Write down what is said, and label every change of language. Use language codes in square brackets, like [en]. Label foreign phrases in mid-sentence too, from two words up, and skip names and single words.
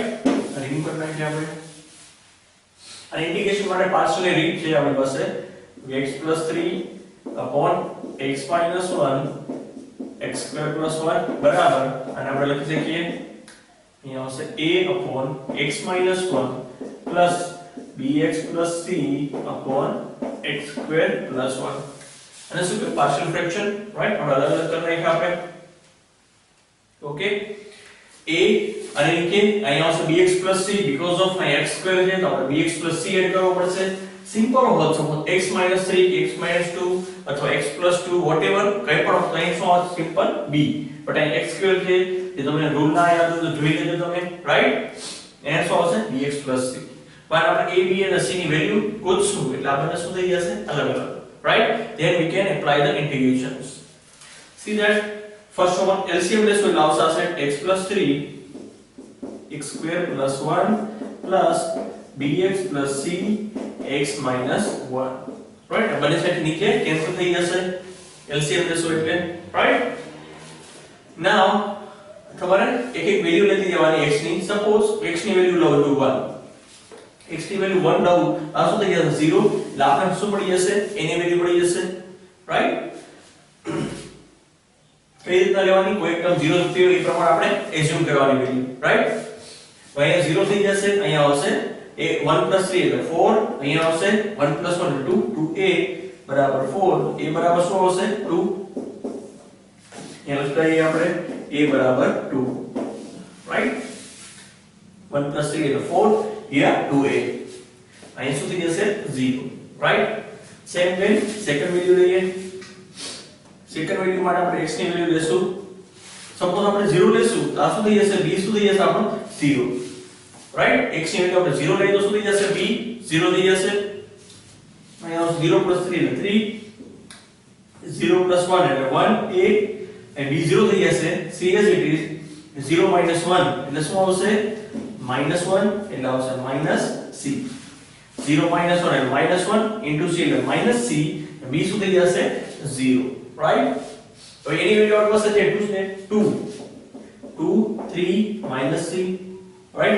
[gu] રિમૂવ કરી નાખીએ આપણે. અને ઇન્ટિગ્રેશન માટે પાર્શિયલ રીત છે આપણી પાસે [en] x plus 3 upon x minus 1 x square plus 1 [gu] બરાબર, અને આપણે લખી શકીએ અહીંયા આવશે [en] a upon x minus 1 plus bx plus c upon x square plus 1. [gu] અને શું કે [en] partial fraction, right? [gu] આપણે અલગ અલગ કરી નાખ્યા આપણે. ઓકે, a અને કે અહીંયા આવશે [en] bx plus c because of my x square [gu] છે તો આપણે [en] bx plus c [gu] એડ કરવો પડશે. સિમ્પલ હોત [en] suppose x minus 3 x minus 2 [gu] અથવા [en] x plus 2 whatever [gu] કંઈ પણ તો અહીં શું આવશે? સિમ્પલ b. બટ અહીં x square છે એ તમને રૂલ ના યાદ હોય તો જોઈ લેજો તમે, રાઈટ? એને શું આવશે? [en] bx plus c. [gu] પણ આપણે a b અને c ની વેલ્યુ ગોતશું એટલે આપણને શું થઈ જશે? અલગ અલગ, [en] right? Then we can apply the integrations. See that first one LCM [gu] લેશો એટલે આવશે [en] x plus 3 x square plus 1 plus bx plus c x minus 1, right? [gu] બંને સાઈડ નીચે કેન્સલ થઈ જશે LCM લેશો એટલે, [en] right? [gu] Now ખબર હે એક એક વેલ્યુ લેતી જવાની x ની. સપોઝ x ની વેલ્યુ લઉં છું 1, x ની વેલ્યુ 1 લઉં આ શું થઈ જશે? 0. એટલે આપણે શું પડી જશે? a ની વેલ્યુ પડી જશે, રાઈટ? કઈ રીતના લેવાની? કોઈ એકદમ 0 થતી હોય એ પ્રમાણે આપણે એઝ્યુમ કરવાની વેલ્યુ, રાઈટ? તો અહીંયા 0 થઈ જશે, અહીંયા આવશે એ 1 + 3 એટલે 4, અહીંયા આવશે 1 + 1 એટલે 2, 2a બરાબર 4, a બરાબર શું આવશે 2, અહીંયા લખીએ આપણે a બરાબર 2, રાઈટ. 1 + 3 એટલે 4, [en] here 2a, [gu] અહીંયા શું થઈ જશે 0, રાઈટ. [en] same way second value [gu] લઈએ. સેકન્ડ વેલ્યુ માટે આપણે x ની વેલ્યુ લેશું. સપોઝ આપણે 0 લેશું તો આ શું થઈ જશે, b શું થઈ જશે આપણો 0, રાઈટ. x ની વેલ્યુ આપણે 0 લઈએ તો શું થઈ જશે, b 0 થઈ જશે. અહીંયા 0 + 3 એટલે 3, 0 + 1 એટલે 1, [en] a and b [gu] 0 થઈ જશે. [en] c as it is [gu] 0 - 1 એટલે શું આવશે, -1 એટલે આવશે -c. 0 - 1 એટલે -1 into c એટલે -c, b શું થઈ જશે 0, રાઈટ. તો એની વેલ્યુ આપણી પાસે છે 2 છે, 2, 2, 3 - c, રાઈટ.